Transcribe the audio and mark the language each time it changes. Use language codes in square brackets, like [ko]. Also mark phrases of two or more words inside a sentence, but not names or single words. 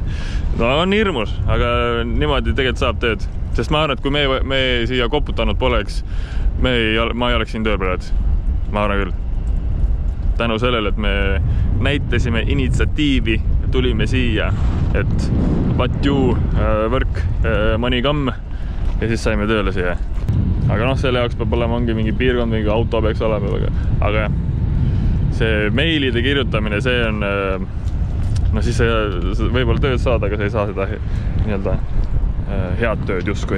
[et] No on hirmus, aga niimoodi tegelikult saab tööd. Sest ma arvan, et kui me siia koputanud poleks, ma ei oleks siin tööl praegu. Ma arvan küll. Tänu sellele, et me näitasime initsiatiivi, tulime siia, et [en] what you work, money come [et] ja siis saime tööle siia. Aga noh, selle jaoks peab olema mingi piirkond, mingi auto peaks olema, aga see meilide kirjutamine, see on, no siis sa võib-olla tööd saada, aga sa ei saa seda nii-öelda head tööd justkui.